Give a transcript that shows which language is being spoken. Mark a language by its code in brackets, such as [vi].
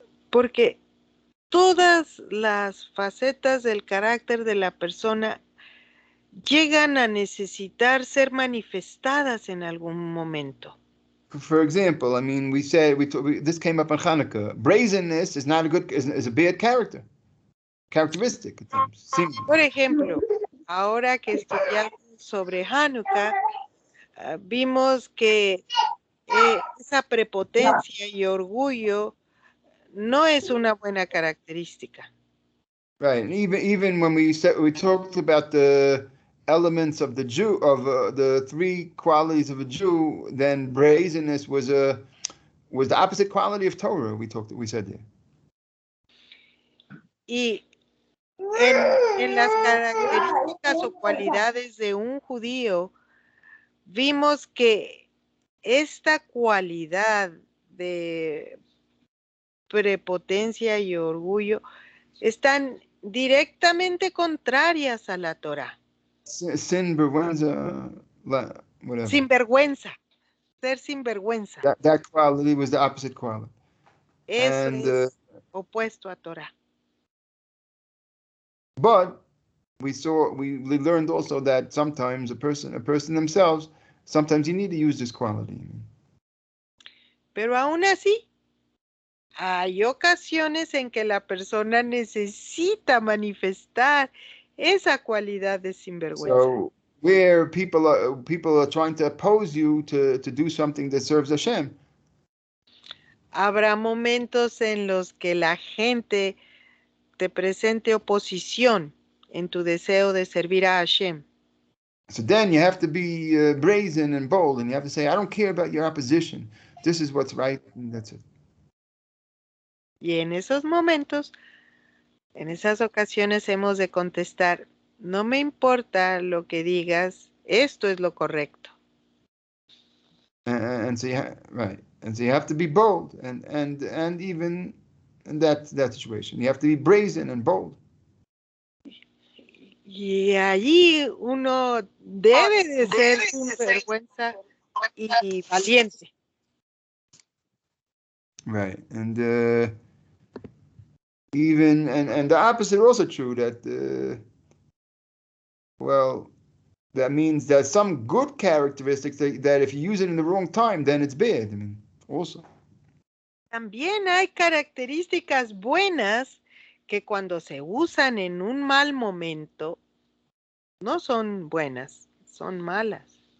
[es] Porque todas las facetas del carácter de la persona llegan a necesitar ser manifestadas en algún momento. [en] For example, I mean, this came up on Hanukkah. Brazenness is not is a bad characteristic. [es] Por ejemplo, ahora que estudiamos sobre Hanukkah, vimos que esa prepotencia y orgullo no es una buena característica. [en] Right, and even when we talked about the elements of the Jew of the three qualities of a Jew, then brazenness was the opposite quality of Torah. We said there. [es] Y en las características o cualidades de un judío, vimos que esta cualidad de prepotencia y orgullo están directamente contrarias a la Torah. Sinvergüenza, [en] whatever. [es] Sinvergüenza, ser sinvergüenza. [en] That quality was the opposite quality. [es] Eso [en] And, [es] es opuesto a Torah. [en] But we learned also that sometimes a person themselves, sometimes you need to use this quality. [es] Pero aún así, hay ocasiones en que la persona necesita manifestar esa cualidad de sinvergüenza. [en] So where people are trying to oppose you to do something that serves Hashem. [es] Habrá momentos en los que la gente te presente oposición en tu deseo de servir a Hashem. [en] So then you have to be brazen and bold, and you have to say, I don't care about your opposition. This is what's right, and that's it. [es] Y en esos momentos, en esas ocasiones hemos de contestar, no me importa lo que digas, esto es lo correcto. [en] And so right, and so you have to be bold, and even in that situation, you have to be brazen and bold. [es] Y allí uno debe de ser sinvergüenza y valiente. [en] Right, and even and the opposite also true, that well, that means there's some good characteristics that if you use it in the wrong time, then it's bad. I mean, also. [es] También hay características buenas que cuando se usan en un mal momento no son buenas, son malas.